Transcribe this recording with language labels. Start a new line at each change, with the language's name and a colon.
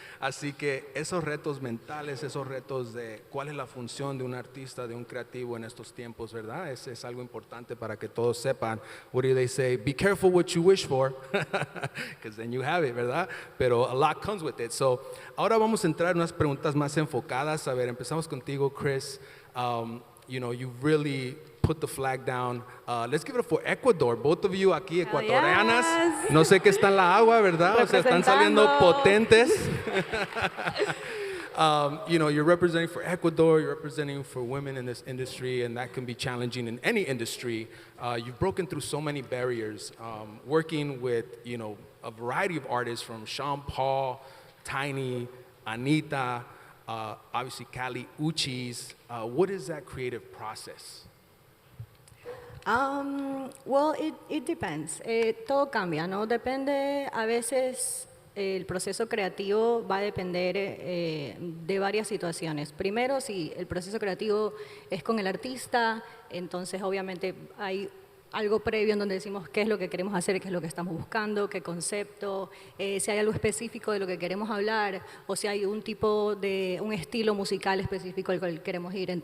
Spanish: Así que esos retos mentales, esos retos de cuál es la función de un artista, de un creativo en estos tiempos, ¿verdad? Es algo importante para que todos sepan.
English: What do they say? Be careful what you wish for, because then you have it,
Spanish: ¿verdad? Pero
English: a lot comes with it.
Spanish: So, ahora vamos a entrar en unas preguntas más enfocadas. A ver, empezamos contigo, Chris.
English: You know, you really put the flag down. Let's give it up for Ecuador. Both of you
Spanish: aquí, ecuatorianas.
English: Yes.
Spanish: No sé qué está en la agua, ¿verdad? O sea, están saliendo potentes.
English: You know, you're representing for Ecuador, you're representing for women in this industry, and that can be challenging in any industry. You've broken through so many barriers, working with, you know, a variety of artists from Sean Paul, Tiny, Anita, obviously Kali Uchis. What is that creative process? Well, it depends.
Spanish: Todo cambia, ¿no? Depende, a veces el proceso creativo va a depender de varias situaciones. Primero, si el proceso creativo es con el artista, entonces obviamente hay algo previo en donde decimos qué es lo que queremos hacer, qué es lo que estamos buscando, qué concepto, si hay algo específico de lo que queremos hablar o si hay un tipo de, un estilo musical específico al cual queremos ir.